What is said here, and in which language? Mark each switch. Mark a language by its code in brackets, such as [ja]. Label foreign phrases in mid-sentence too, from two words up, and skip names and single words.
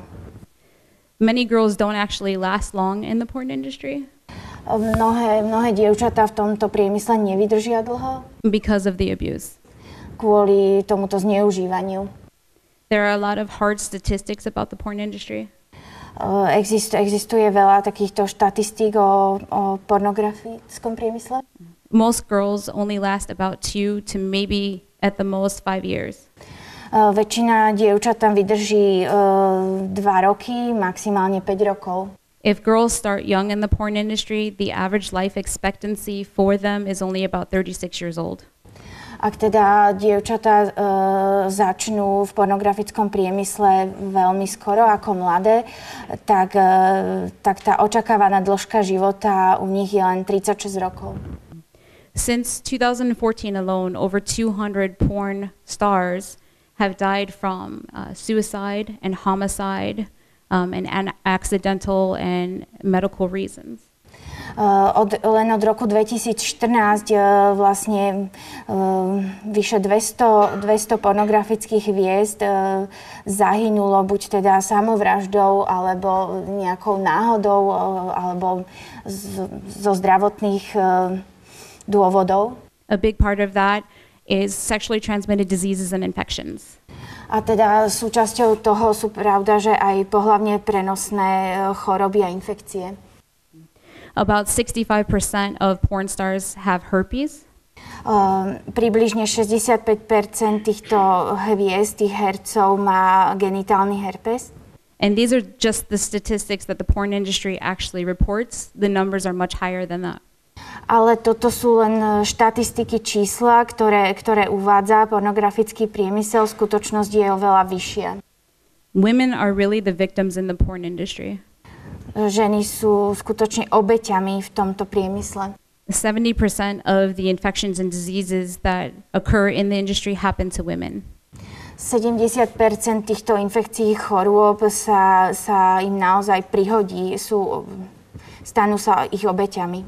[en] Many girls don't actually last long in the porn industry. [sk] Mnohé dievčatá v tomto priemysle nevydržia dlho. [en] Because of the abuse. [sk] Kvôli tomuto zneužívaniu. [en] There are a lot of hard statistics about the porn industry. [sk] Existuje veľa takýchto štatistík o pornografickom priemysle. [en] Most girls only last about 2 to maybe at the most 5 years. [sk] Väčšina dievčat tam vydrží 2 roky, maximálne 5 rokov. [en] If girls start young in the porn industry, the average life expectancy for them is only about 36 years old. [sk] Ak teda dievčatá začnú v pornografickom priemysle veľmi skoro ako mladé, tak tá očakávaná dĺžka života u nich je len 36 rokov. [en] Since 2014 alone, over 200 porn stars have died from suicide and homicide and accidental and medical reasons. [sk] Len od roku 2014 vlastne vyše 200 pornografických hviezd zahynulo buď teda samovraždou, alebo nejakou náhodou, alebo zo zdravotných dôvodov. [en] A big part of that is sexually transmitted diseases and infections. [sk] A teda súčasťou toho sú pravda, že aj pohlavne prenosné choroby a infekcie. [en] About 65% of porn stars have herpes. [sk] Približne 65% týchto hviezd, tých hercov má genitálny herpes. [en] And these are just the statistics that the porn industry actually reports. The numbers are much higher than that. [sk] Ale toto sú len štatistiky, čísla, ktoré uvádza pornografický priemysel. Skutočnosť je oveľa vyššia. [en] Women are really the victims in the porn industry. [sk] Ženy sú skutočne obeťami v tomto priemysle. [en] 70% of the infections and diseases that occur in the industry happen to women. [sk] 70% týchto infekcií, chorôb sa im naozaj prihodí, stanú sa ich obeťami.